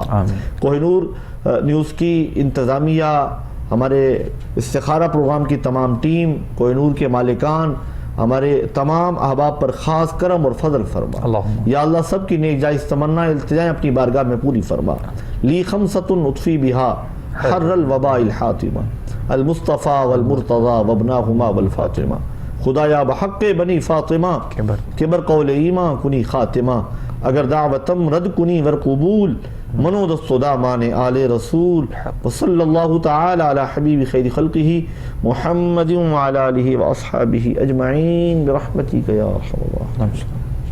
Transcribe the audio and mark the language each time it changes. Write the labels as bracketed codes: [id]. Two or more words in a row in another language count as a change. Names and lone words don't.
[ur] کوہ نور نیوز کی انتظامیہ، ہمارے استخارہ پروگرام کی تمام ٹیم، کوہ نور کے مالکان، ہمارے تمام احباب پر خاص کرم اور فضل فرما۔ یا اللہ سب کی نیک جائز تمنا التجائیں اپنی بارگاہ میں پوری فرما۔ [ar] لی خمسۃ اطفی بہا حر الوباء الحاتمہ، المصطفیٰ والمرتضیٰ وابناہما والفاطمہ۔ [fa] خدایا بحق بنی فاطمہ کبر قول ایماں کنی خاتمہ، اگر دعوتم رد کنی ور قبول، منو دست دامان آل رسول، [ar] وصلی اللہ تعالی علی حبیب خیر خلقہ محمد وعلی آلہ واصحابہ اجمعین برحمتک یا ارحم الراحمین۔